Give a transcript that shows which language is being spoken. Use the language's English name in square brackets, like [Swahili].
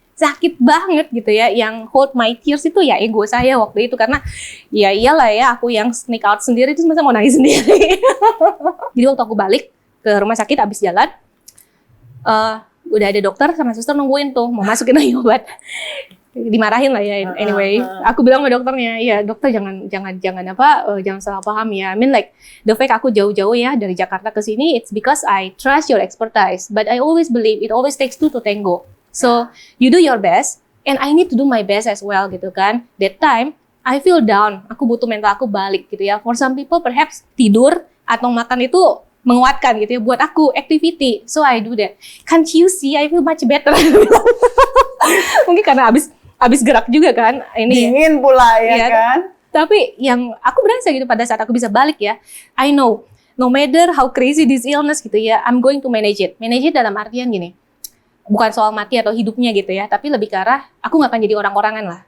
[Indonesian] Sakit banget gitu ya. Yang [English] hold my tears [Indonesian] itu ya ego saya waktu itu, karena ya iyalah ya, aku yang [English] sneak out [Indonesian] sendiri terus masa mau nangis sendiri. Jadi waktu aku balik ke rumah sakit abis jalan, udah ada dokter sama suster nungguin tuh mau masukin lagi obat. Dimarahin lah ya, anyway. Aku bilang sama dokternya, ya dokter jangan salah paham ya. [English] I mean like the fact [Indonesian] aku jauh-jauh ya dari Jakarta ke sini, [English] it's because I trust your expertise, but I always believe it always takes two to tango. So you do your best, and I need to do my best as well [Indonesian] gitu kan. [English] That time I feel down, [Indonesian] aku butuh mental aku balik gitu ya. [English] For some people perhaps [Indonesian] tidur atau makan itu menguatkan gitu ya. Buat aku [English] activity, so I do that. Can't you see I feel much better? [Indonesian] Mungkin karena abis gerak juga kan. Ini dingin pula ya kan. Tapi yang aku berasa gitu pada saat aku bisa balik ya, [English] I know no matter how crazy this illness [Indonesian] gitu ya, [English] I'm going to manage it. [Indonesian] Manage it dalam artian gini, bukan soal mati atau hidupnya gitu ya, tapi lebih ke arah aku nggak akan jadi orang-orangan lah.